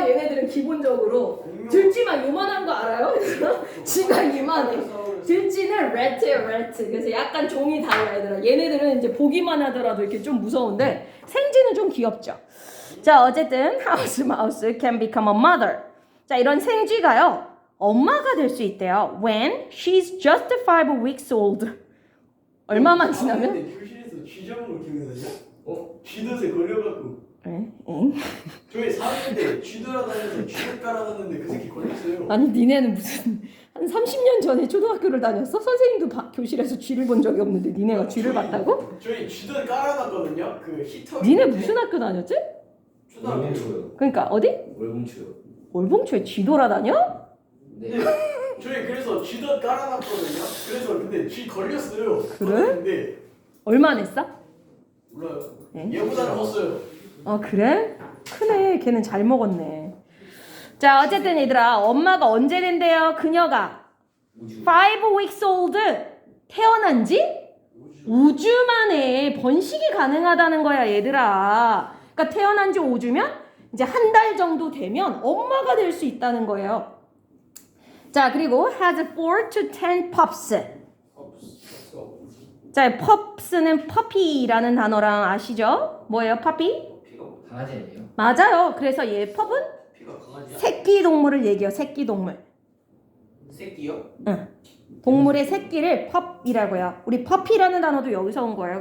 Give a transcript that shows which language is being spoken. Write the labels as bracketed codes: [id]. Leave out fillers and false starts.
[ko] 얘네들은 기본적으로 들쥐만 요만한 거 알아요? 쥐가 이만해. 들쥐는 레트예요, 레트. 그래서 약간 종이 달라 얘들아. 얘네들은 이제 보기만 하더라도 이렇게 좀 무서운데 생쥐는 좀 귀엽죠. 자, 어쨌든 하우스 마우스 [en] can become a mother. [ko] 자, 이런 생쥐가요 엄마가 될 수 있대요. [en] When she's just 5 weeks old. [ko] 얼마만 지나면? 교실에서 쥐 잡은 거 기억나냐? 쥐덫에 걸려갖고. 응? 저희 4학년 때 쥐 돌아다니면서 쥐를 깔아놨는데 그 새끼 걸렸어요. 아니 니네는 무슨 한 30년 전에 초등학교를 다녔어? 선생님도 교실에서 쥐를 본 적이 없는데 니네가 쥐를 봤다고? 저희 쥐덫 깔아놨거든요. 그 히터. 니네 무슨 학교 다녔지? 초등학교. 월봉초요. 그러니까 어디? 월봉초요. 월봉초에 쥐 돌아다녀? 네. 저희 그래서 쥐덫 깔아놨거든요. 그래서 근데 쥐 걸렸어요. 그래? 근데 얼마 냈어? 몰라요. 네? 얘보다 컸어요. 그래? 크네. 걔는 잘 먹었네. 자, 어쨌든 얘들아 엄마가 언제 된대요? 그녀가 우주. [en] 5 weeks old [ko] 태어난 지 우주. 5주 만에 번식이 가능하다는 거야 얘들아. 그러니까 태어난 지 5주면 이제 한 달 정도 되면 엄마가 될 수 있다는 거예요. 자, 그리고 [en] has 4 to 10 pups. [ko] 자, pups는 puppy라는 단어랑 아시죠? 뭐예요, puppy? 피가 강아지 아니에요? 맞아요. 그래서 얘 pup은 피가 강아지야? 새끼 동물을 얘기해요. 새끼 동물. 새끼요? 응. 동물의 새끼를 pup이라고요. 우리 puppy라는 단어도 여기서 온 거예요.